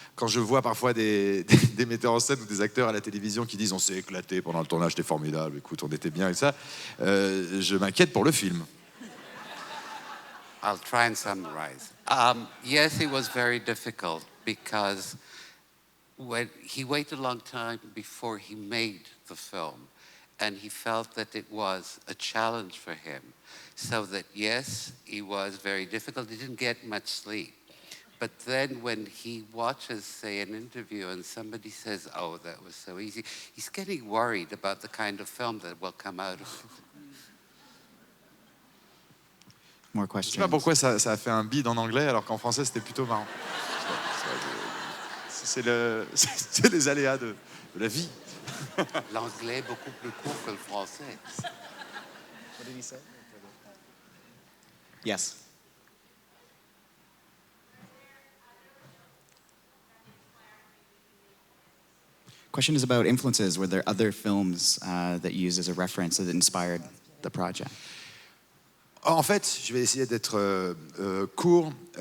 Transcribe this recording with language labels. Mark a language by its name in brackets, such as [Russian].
[French] Quand je vois parfois des metteurs en scène ou des acteurs à la télévision qui disent on s'est éclaté pendant le tournage, c'était formidable, écoute, on était bien et ça, je m'inquiète pour le film. [English] I'll try and summarize. Yes, it was very difficult because when he waited a long time before he made the film, and he felt that it was a challenge for him. So that yes, it was very difficult. He didn't get much sleep. But then when he watches, say, an interview and somebody says, oh, that was so easy, he's getting worried about the kind of film that will come out of it. More [French] Je sais [English] questions. [French] pas pourquoi ça a fait un bide en anglais alors qu'en français c'était plutôt marrant. C'est les aléas de la vie. L'anglais est beaucoup plus court que le français. [English] What did he say? Yes. Question is about influences. Were there other films that you used as a reference that inspired the project? [French] En fait, je vais essayer d'être court.